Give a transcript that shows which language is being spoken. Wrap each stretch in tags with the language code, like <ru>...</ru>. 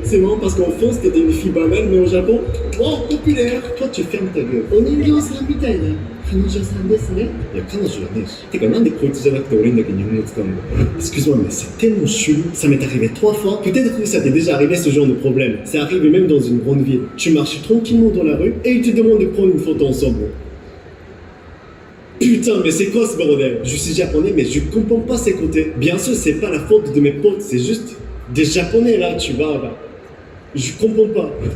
<fr>C'est marrant parce qu'en France, t'étais une fille banale, mais au Japon, oh, populaire. Toi, tu fermes ta gueule.</fr> <ja>お人形さんみたいな彼女さんですね。いや、彼女はねえし。てか、なんでこいつじゃなくて俺にだけ日本語使うの?</ja> <fr>Excuse-moi, mais c'est tellement chelou. Ça m'est arrivé 3 fois. Peut-être que ça t'est déjà arrivé ce genre de problème. Ça arrive même dans une grande ville. Tu marches tranquillement dans la rue et ils te demandent de prendre une photo ensemble. Putain, mais c'est quoi ce bordel? Je suis japonais, mais je comprends pas ces côtés. Bien sûr, c'est pas la faute de mes potes, c'est juste des japonais là, tu vois. Là. Je comprends pas.</fr>